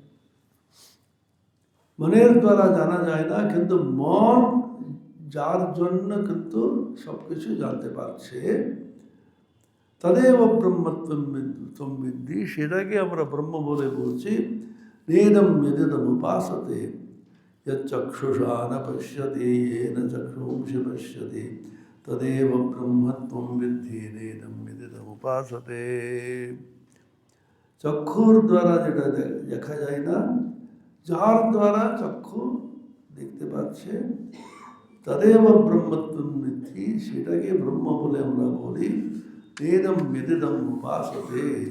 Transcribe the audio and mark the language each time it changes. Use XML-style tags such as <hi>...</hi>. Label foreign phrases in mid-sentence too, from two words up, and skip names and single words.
<bn>মনের দ্বারা জানা যায় না, কিন্তু মন যার জন্য কিন্তু সব কিছু জানতে পারছে,</bn> <sa>তদেব ব্রহ্মত্বম বিদ্ধি,</sa> <bn>সেটাকে আমরা ব্রহ্ম বলে বলছি।</bn> <sa>নেদম বেদেদম উপাসতে, यच्चक्षुषा न पश्यति येन चक्षुंषि पश्यति तदेव ब्रह्मत्वं विद्धि नेदं विदितम् उपासते।</sa> <bn>চক্ষুর দ্বারা যেটা দেখা যায় না, যার দ্বারা চক্ষু দেখতে পাচ্ছে,</bn> <sa>তদেব ব্রহ্মত্বম বিদ্ধি,</sa> <bn>সেটাকে ব্রহ্ম বলে আমরা বলি।</bn> <sa>নেদম বিদিতম উপাসতে।</sa>